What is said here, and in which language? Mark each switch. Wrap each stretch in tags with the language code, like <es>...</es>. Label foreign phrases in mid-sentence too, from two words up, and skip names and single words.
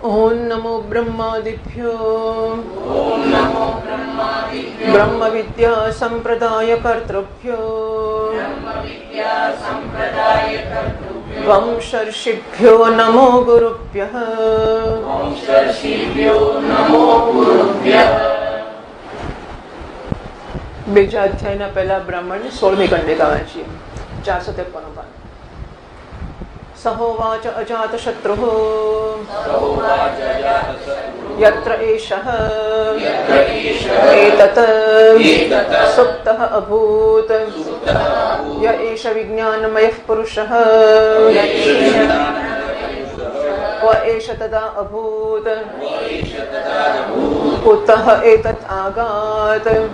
<sa>ओम नमो ब्रह्मादिभ्यो ब्रह्म विद्या संप्रदाय कर्तृभ्यो वंशर्षिभ्यो नमो गुरुभ्यः</sa> <gu>બીજા અધ્યાયના પહેલા બ્રાહ્મણ 16મી કંડિકા વાંચીએ 453 પાન.</gu> <sa>सहोवाच अजातशत्रुः यत्र एषः एतत् सुप्तः अभूत् य एष विज्ञानमयः पुरुषः व एष तदा अभूत् कुतः एतत् आगात्</sa>